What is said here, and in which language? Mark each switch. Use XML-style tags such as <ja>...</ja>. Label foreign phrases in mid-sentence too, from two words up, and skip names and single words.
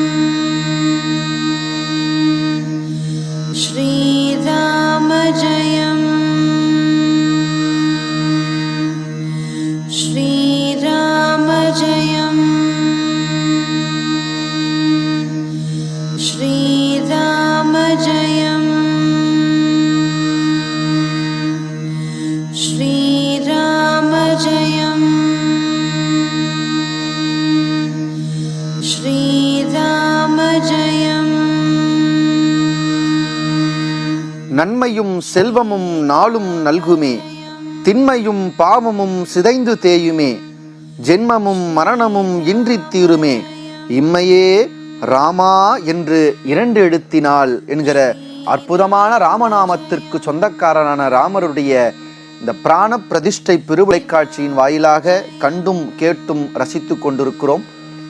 <sa>श्रीराम जयम, श्रीराम जयम, श्रीराम जयम, श्रीराम जयम, श्रीराम जयम।</sa> <ta>நன்மையும் செல்வமும் நாளும் நல்குமே, திண்மையும் பாவமும் சிதைந்து தேயுமே, ஜென்மமும் மரணமும் இன்றி தீருமே, இம்மையே ராமா என்று 2 எழுத்தினால் என்கிற அற்புதமான ராமநாமத்திற்கு சொந்தக்காரரான ராமருடைய இந்த பிராண பிரதிஷ்டை பெருவிளை காட்சியின் வாயிலாக கண்டும் கேட்டும் ரசித்து கொண்டிருக்கிறோம்.</ta>